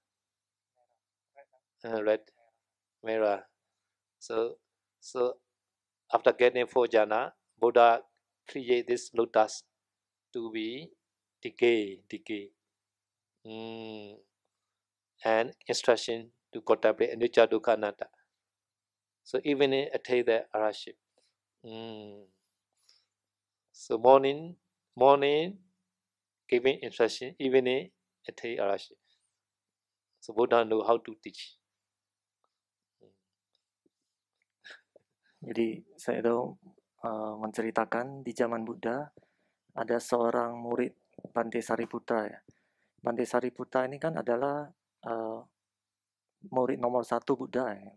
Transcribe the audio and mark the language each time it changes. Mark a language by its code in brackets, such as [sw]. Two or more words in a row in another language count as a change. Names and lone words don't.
[en] Red, merah. So after getting 4 jhana, Buddha create this lotus to be decay. And instruction to contemplate [pi] anicca dukkha anatta. [en] So evening attain the arahantship. So morning giving instruction, evening attain arahantship. So Buddha know how to teach. [id] Jadi saya itu menceritakan di zaman Buddha ada seorang murid Bante Sariputta ya. Bante Sariputta ini kan adalah murid nomor 1 Buddha ya.